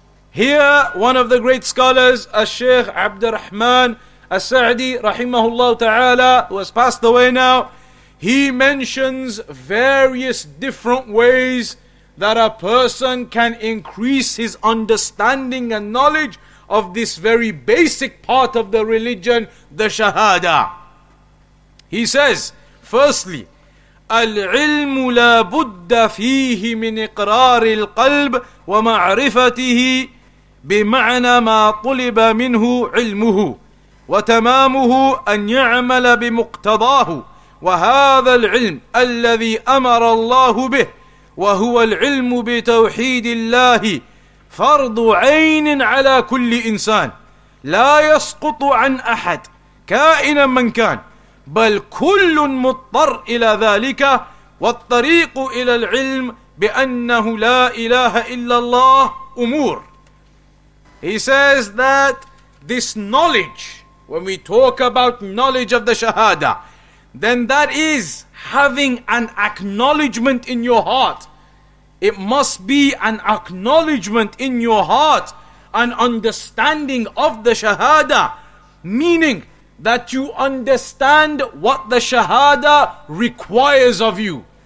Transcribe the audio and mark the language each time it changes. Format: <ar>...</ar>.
<en>Here, one of the great scholars, Shaykh Abdurrahman As-Sa'di, rahimahullah ta'ala, who has passed away now, he mentions various different ways that a person can increase his understanding and knowledge of this very basic part of the religion, the Shahadah. He says, firstly,</en> <ar>العلم لا بد فيه من إقرار القلب ومعرفته بمعنى ما طلب منه علمه وتمامه أن يعمل بمقتضاه، وهذا العلم الذي أمر الله به وهو العلم بتوحيد الله فرض عين على كل إنسان لا يسقط عن أحد كائنا من كان، بل كل مضطر إلى ذلك، والطريق إلى العلم بأنه لا إله إلا الله أمور.</ar> <en>He says that this knowledge, when we talk about knowledge of the Shahada, then that is having an acknowledgement in your heart. It must be an acknowledgement in your heart, an understanding of the Shahada, meaning that you understand what the Shahada requires of you.</en>